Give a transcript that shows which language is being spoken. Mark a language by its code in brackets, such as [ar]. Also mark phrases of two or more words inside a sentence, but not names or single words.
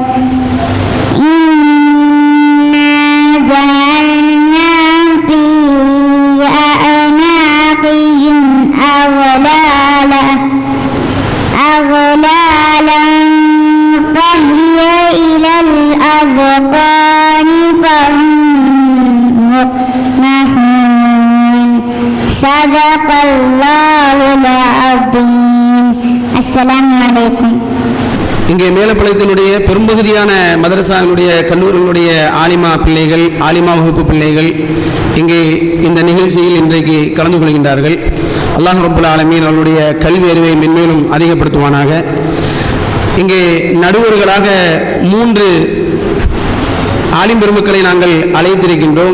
[ar] إنا جعلنا في أعناقهم أغلالا فهي إلى الأذقان فهم مقمحون. صدق الله العظيم. السلام عليكم. [ta] இங்கே மேலப்பாளையத்தினுடைய பெரும்பகுதியான மதரசாவினுடைய கல்லூரிகளுடைய ஆலிமா பிள்ளைகள், ஆலிமா வகுப்பு பிள்ளைகள் இங்கே இந்த நிகழ்ச்சியில் இன்றைக்கு கலந்து கொள்கின்றார்கள். [ar] الله رب العالمين [ta] அவருடைய கல்வி அறிவை மென்மேலும் அதிகப்படுத்துவானாக. இங்கே நடுவர்களாக 3 ஆலிம் பெருமக்களை நாங்கள் அழைத்திருக்கின்றோம்.